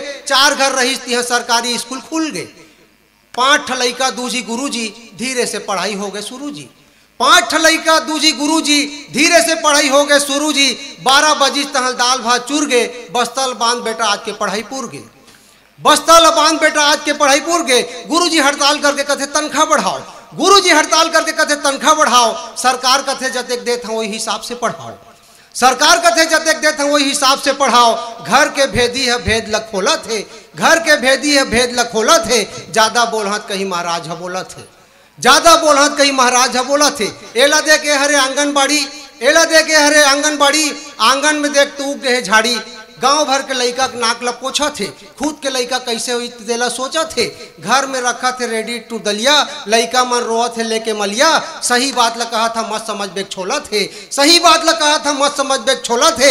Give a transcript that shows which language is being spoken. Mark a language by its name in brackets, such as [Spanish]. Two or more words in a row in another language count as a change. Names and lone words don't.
[Chhattisgarhi] 4 घर रहीस तिहा सरकारी स्कूल खुल गए। 5 ठलैका दूजी गुरुजी, धीरे से पढ़ाई हो गए शुरू जी। 5 ठलैका दूजी गुरुजी, धीरे से पढ़ाई हो गए शुरू जी। 12 बजी तहल दाल भात चूर गए, बस्तल बांध बेटा आज के पढ़ाई पूर गए, बस्तल बांध बेटा आज के पढ़ाई पूर गए। गुरुजी हड़ताल करके कथे तनख्वाह बढ़ाओ, गुरुजी हड़ताल करके कथे तनख्वाह बढ़ाओ। सरकार कथे जतेक देत हूँ वही हिसाब से पढ़ाओ, सरकार कथे जतेक देत हूँ वही हिसाब से पढ़ाओ। घर के भेदी है भेद लखोला थे, घर के भेदी है भेद लखोला थे। ज्यादा बोलहत कहीं महाराज ह बोला थे, ज्यादा बोलहत कहीं महाराज ह बोला थे। एला दे के हरे आंगनबाड़ी, एला दे के हरे आंगनबाड़ी, आंगन में देख तू उग गए झाड़ी। गांव भर के लड़का के नाक लपोछा थे, खुद के लड़का कैसे हुई तेला सोचा थे। घर में रखा थे [English] ready to [Chhattisgarhi] दलिया, लड़का मन रोआ थे लेके मलिया। सही बात ल कहा था मत समझ बेग छोला थे, सही बात ल कहा था मत समझ बेग छोला थे।